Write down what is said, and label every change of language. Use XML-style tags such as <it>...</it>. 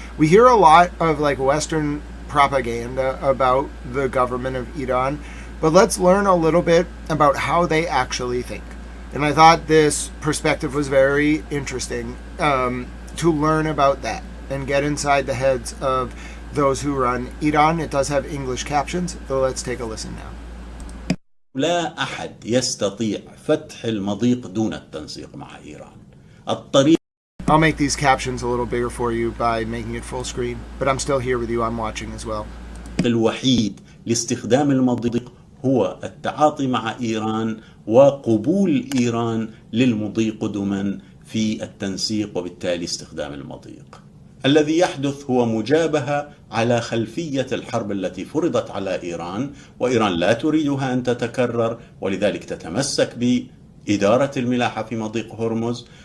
<en>We hear a lot of like Western propaganda about the government of Iran, but let's learn a little bit about how they actually think. And I thought this perspective was very interesting to learn about that and get inside the heads of those who run Iran. It does have English captions, so let's take a listen now.</en> <ar>لا أحد يستطيع فتح المضيق دون التنسيق مع إيران. الطريق</ar> <en>I'll make these captions a little bigger for you by making it full screen, but I'm still here with you. I'm watching as well.</en> <ar>الوحيد لاستخدام المضيق هو التعاطي مع إيران وقبول إيران للمضي قدما في التنسيق وبالتالي استخدام المضيق. الذي يحدث هو مجابهة على خلفية الحرب التي فرضت على إيران، وإيران لا تريدها أن تتكرر، ولذلك تتمسك بإدارة الملاحة في مضيق هرمز.</ar>